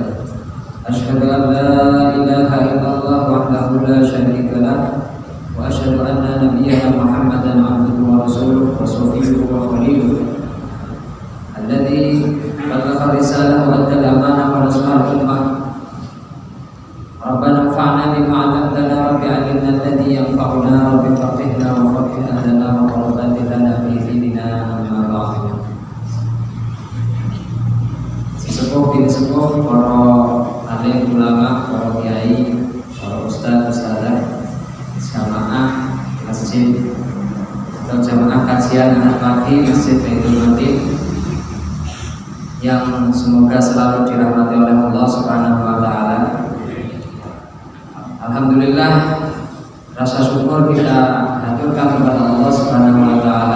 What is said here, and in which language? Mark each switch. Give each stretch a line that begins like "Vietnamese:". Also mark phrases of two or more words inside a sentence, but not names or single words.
Arabic: أشهد أن لا إله إلا الله وحده لا شريك له وأشهد أن نبينا محمدا عبده ورسوله وصفيه وخليله الذي بلغ الرسالة وأدى الأمانة ونصر الأمة. ربنا انفعنا بما علمتنا ربي علمنا الذي ينفعنا ربي فقهنا وفقه أهلنا وقرة لنا في ديننا أما بعد.
Indonesian: Sesepuh bin sepuh para alim ulama, para kiai, para ustadz, ustadzah, jamaah masjid atau jamaah kajian anak pagi Masjid Baitul Matin yang semoga selalu dirahmati oleh
Arabic: الله سبحانه وتعالى.
Indonesian: Alhamdulillah, rasa syukur kita haturkan kepada
Arabic: الله سبحانه وتعالى.